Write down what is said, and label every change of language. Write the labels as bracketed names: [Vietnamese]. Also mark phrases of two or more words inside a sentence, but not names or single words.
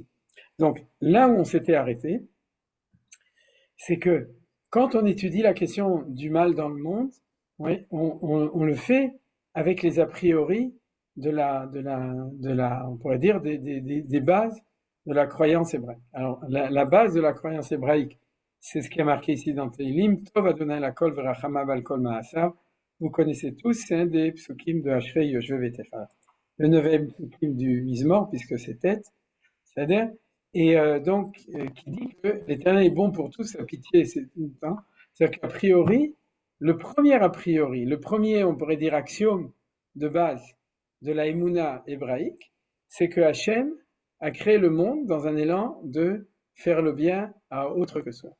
[French] Donc là où on s'était arrêté, c'est que quand on étudie la question du mal dans le monde, oui, on le fait avec les a priori on pourrait dire des bases de la croyance hébraïque. Alors la base de la croyance hébraïque, c'est ce qui est marqué ici dans Teilim, [Hebrew] טוב אדני לכל ורחמיו על כל מעשיו. [French] Vous connaissez tous, c'est un des psukim de Ashrei Yoshve Vetecha. Le 9e psukim du Mizmor, puisque c'est tête, c'est-à-dire, et donc, qui dit que l'Éternel est bon pour tous, sa pitié, c'est tout le temps. C'est-à-dire qu'a priori, le premier, on pourrait dire, axiome de base de la Emouna hébraïque, c'est que Hachem a créé le monde dans un élan de faire le bien à autre que soi.